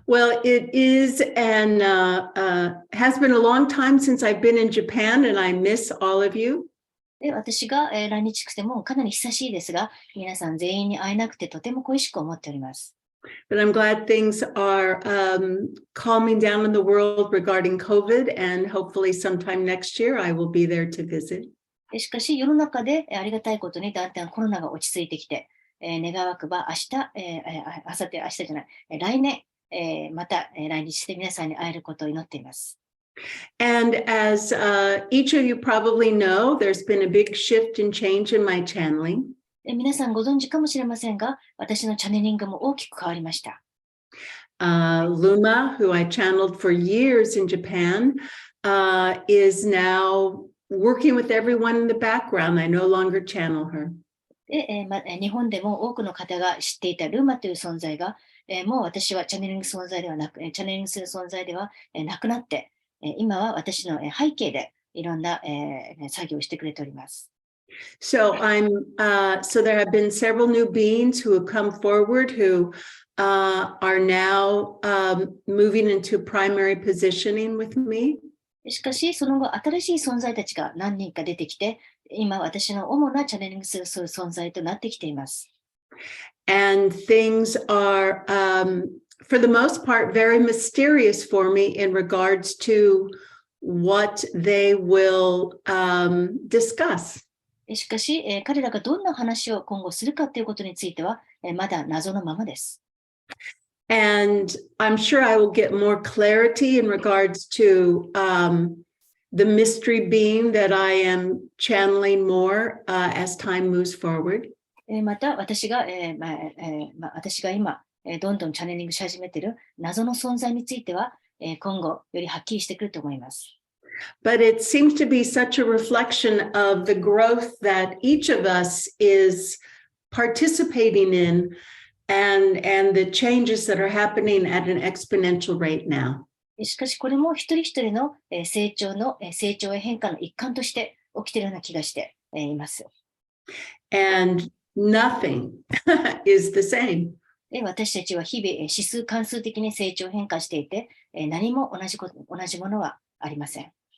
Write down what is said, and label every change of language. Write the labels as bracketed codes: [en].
[en] Well, it is and has been a long time since I've been in Japan, and I miss all of you. [ja] で、私が、来日してもかなり久しいですが、皆さん全員に会えなくてとても恋しく思っております。 [en] But I'm glad things are calming down in the world regarding COVID, and hopefully sometime next year I will be there to visit. [ja] しかし、世の中でありがたいことにだんだんコロナが落ち着いてきて、願わくば明日、明日じゃない、来年、また、来日して皆さんに会えることを祈っています。 [en] And as each of you probably know, there's been a big shift and change in my channeling. [ja] 皆さんご存知かもしれませんが、私のチャネリングも大きく変わりました。 [en] Luma, who I channeled for years in Japan, is now working with everyone in the background. I no longer channel her. [ja] で、日本でも多くの方が知っていたルーマという存在が、もう私はチャネリング存在ではなく、チャネリングする存在ではなくなって、今は私の背景でいろんな、作業をしてくれております。 [en] So so there have been several new beings who have come forward who are now moving into primary positioning with me. [ja] しかし、その後、新しい存在たちが何人か出てきて、今、私の主なチャネリングする存在となってきています。 [en] And things are, for the most part, very mysterious for me in regards to what they will discuss. [ja] しかし、彼らがどんな話を今後するかということについては、まだ謎のままです。 [en] And I'm sure I will get more clarity in regards to the mystery being that I am channeling more as time moves forward. [ja] また、私が今、どんどんチャネリングし始めている謎の存在については、今後よりはっきりしてくると思います。 [en] But it seems to be such a reflection of the growth that each of us is participating in and the changes that are happening at an exponential rate now. [ja] しかし、これも一人一人の成長や変化の一環として起きているような気がしています。 [en] And nothing is the same. [ja] 私たちは日々指数関数的に成長変化していて、何も同じものはありません。